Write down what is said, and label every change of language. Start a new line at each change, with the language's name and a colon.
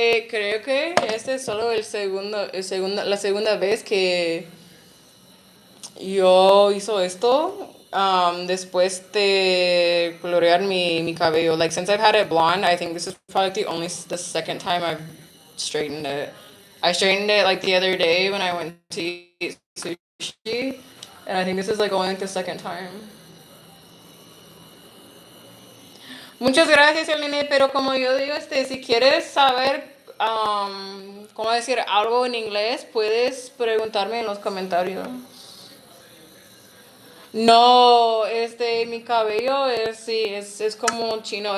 Spanish: Creo que este es solo la segunda vez que yo hizo esto. Después de colorear mi cabello.
English: Like, since I've had it blonde, I think this is probably the second time I've straightened it. I straightened it like the other day when I went to eat sushi, and I think this is like only like the second time.
Spanish: Muchas gracias, el nene, pero como yo digo, si quieres saber cómo decir algo en inglés, puedes preguntarme en los comentarios. No, mi cabello sí, es como chino.